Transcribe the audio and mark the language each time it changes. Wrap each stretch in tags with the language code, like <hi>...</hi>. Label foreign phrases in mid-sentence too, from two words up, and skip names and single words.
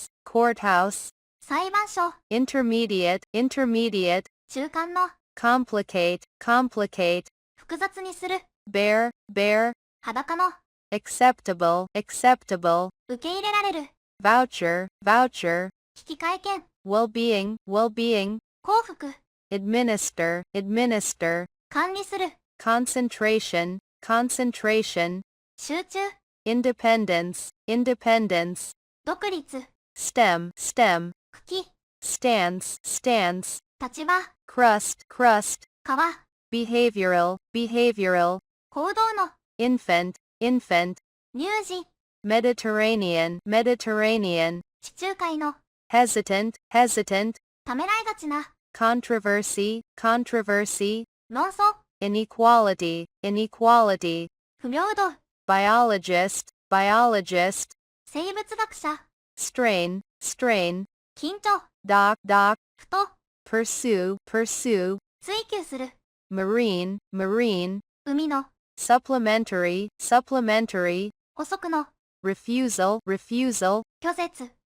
<ja>裁判所、</ja> <en>intermediate,</en> <ja>中間の、</ja> <en>complicate,</en> <ja>複雑にする、</ja> <en>bare,</en> <ja>裸の、</ja> <en>acceptable,</en> <ja>受け入れられる、</ja> <en>voucher,</en> <ja>引換券、</ja> <en>well-being,</en> <ja>幸福、</ja> <en>administer,</en> <ja>管理する、</ja> <en>concentration,</en> <ja>集中、</ja> <en>independence,</en> <ja>独立、</ja> <en>stem,</en> <ja>茎、</ja> <en>stance,</en> <ja>立場、</ja> <en>crust,</en> <ja>皮、</ja> <en>behavioral,</en> <ja>行動の、</ja> <en>infant,</en> <ja>乳児、</ja> <en>Mediterranean,</en> <ja>地中海の、</ja> <en>hesitant,</en> <ja>ためらいがちな、</ja> <en>controversy,</en> <ja>論争、</ja> <en>inequality,</en> <ja>不平等、</ja> <en>biologist,</en> <ja>生物学者、</ja> <en>strain,</en> <ja>緊張、</ja> <en>dock,</en> <ja>ふと、</ja> <en>pursue,</en> <ja>追求する、</ja> <en>marine,</en> <ja>海の、</ja> <en>supplementary,</en> <ja>補足の、</ja> <en>refusal,</en> <ja>拒絶、</ja>